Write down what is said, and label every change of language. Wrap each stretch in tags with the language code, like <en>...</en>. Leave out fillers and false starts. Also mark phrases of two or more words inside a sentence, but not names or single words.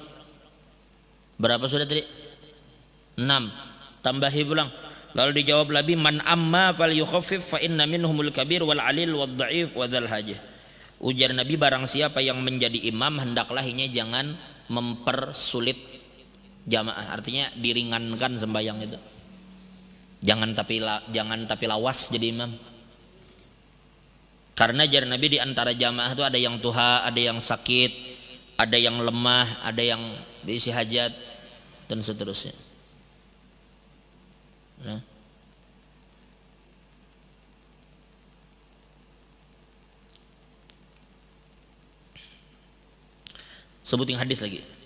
<bjn>Berapa sudah tadi? 6. Tambahi pulang. Lalu dijawab Nabi,</bjn> <ar>من أم فليخفف فإن منهم الكبير والعليل والضعيف وذا الحاجة.</ar> <bjn>Ujar Nabi, barang siapa yang menjadi imam hendaklah ini jangan mempersulit jamaah, artinya diringankan sembahyang itu. Jangan tapi lawas jadi imam. Karena jar Nabi di antara jamaah itu ada yang tuha, ada yang sakit, ada yang lemah, ada yang diisi hajat dan seterusnya. Nah. Sebutin hadis lagi.</bjn>